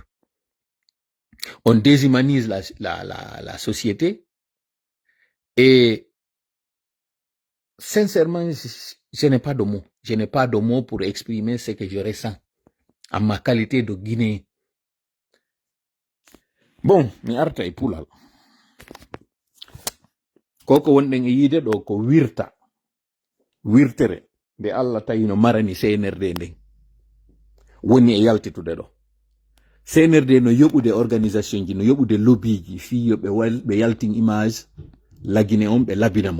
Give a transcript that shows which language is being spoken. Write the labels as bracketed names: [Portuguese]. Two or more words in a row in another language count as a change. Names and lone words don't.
[French] On déshumanise la société et sincèrement, je n'ai pas de mots. Je n'ai pas de mots pour exprimer ce que je ressens en ma qualité de Guinéen. Bon, [Fula] mi arta e pulal. Koko wonden e yide do ko wirtere de Allah tayino marani CNRD nden woni e yaltitude do. CNRD no yobude organisation ji no yobude lobby ji fi be yaltin image la Guinée on be labinamo.